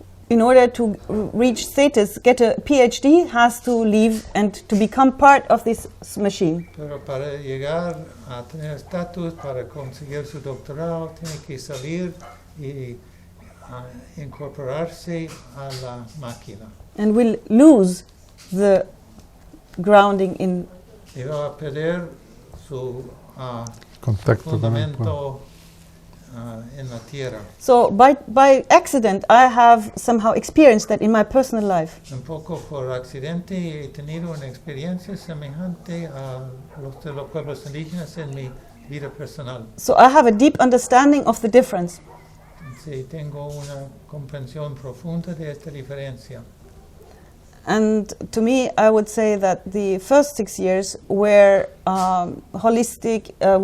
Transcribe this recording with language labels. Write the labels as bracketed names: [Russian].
[English] In order to reach status, get a PhD, has to leave and to become part of this machine. [Spanish] Pero para llegar a tener estatus, para conseguir su doctorado, tiene que salir y incorporarse a la máquina. [English] And will lose the grounding in. [Spanish] Y va a perder su Contacto fundamento en la tierra. [English] So by accident, I have somehow experienced that in my personal life. [Spanish] Un poco por accidente he tenido una experiencia semejante a los de los pueblos indígenas en mi vida personal. [English] So I have a deep understanding of the difference. [Spanish] Sí, tengo una comprensión profunda de esta diferencia. [English] And to me, I would say that the first 6 years were holistic,